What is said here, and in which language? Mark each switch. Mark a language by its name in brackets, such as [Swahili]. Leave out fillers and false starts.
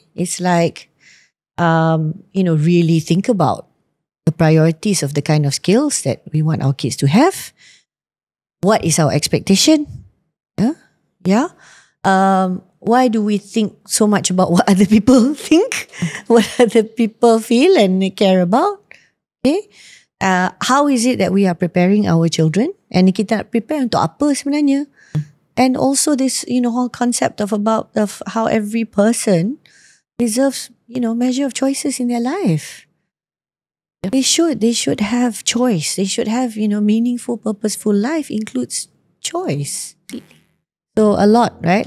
[English] It's like, really think about the priorities of the kind of skills that we want our kids to have. What is our expectation? Yeah. Why do we think so much about what other people think? What other people feel and care about? Okay. How is it that we are preparing our children? And [Malay] kita prepare untuk apa sebenarnya? [English] And also this, whole concept of how every person deserves, measure of choices in their life. They should have choice. They should have, meaningful, purposeful life includes choice. So a lot, right?